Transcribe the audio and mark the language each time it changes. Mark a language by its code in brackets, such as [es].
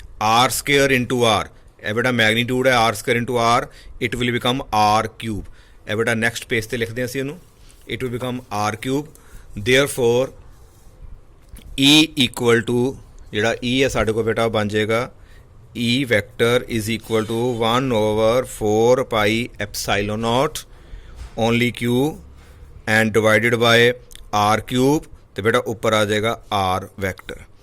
[en] R square into R, [pa] ਇਹ ਬੇਟਾ magnitude ਹੈ, [en] R square into R, it will become R cube। [pa] ਇਹ ਬੇਟਾ ਨੈਕਸਟ ਪੇਜ ਤੇ ਲਿਖਦੇ ਹਾਂ ਅਸੀਂ ਇਹਨੂੰ, [en] it will become R cube। therefore E equal to [pa] ਜਿਹੜਾ E ਹੈ ਸਾਡੇ ਕੋਲ ਬੇਟਾ ਬਣ ਜਾਏਗਾ [en] E vector is equal to 1/4 pi epsilon naught only Q and divided by R cube [pa] ਤੇ ਬੇਟਾ ਉੱਪਰ ਆ ਜਾਏਗਾ [en] R vector।